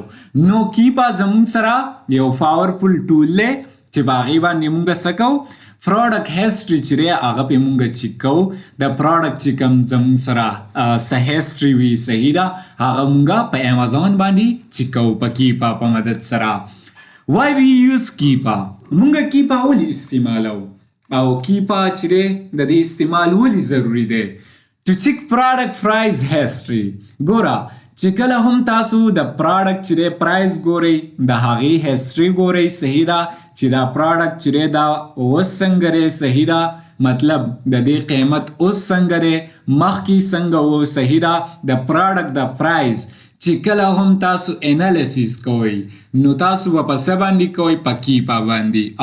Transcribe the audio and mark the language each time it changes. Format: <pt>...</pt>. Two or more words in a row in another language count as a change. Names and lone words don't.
<ps>نو کیپا زموږ سره یو</ps> <en>powerful tool</en> <ps>دی چې په هغې باندې مونږ څه کوو،</ps> <en>product history</en> <ps>چې دی هغه پې مونږ چیک کوو. د پروډکټ چې کوم زموږ سره څه هسټري وي، صحیح ده، هغه مونږ په امازون باندې چیک کوو په کیپا په مدد سره.</ps> <en>Why we use Keepa؟</en> <ps>مونږ کیپا ولې استعمالو او کیپا چې دی د دې استعمال ولې ضروري دی؟</ps> <en>To check product price history.</en> <ps>ګوره چې کله هم تاسو د پروډکټ چې دی پرایس ګورئ، د هغې هسټري ګورئ، صحیح ده، چې دا پروډکټ چې دی دا اوس څنګه دی، صحیح ده، مطلب د دې قیمت اوس څنګه دی، مخکې څنګه و، صحیح ده، د پروډکټ د پرایس چې کله هم تاسو انالیسیس کوئ نو تاسو به په څه باندې کوئ، په کیپا باندې.</ps>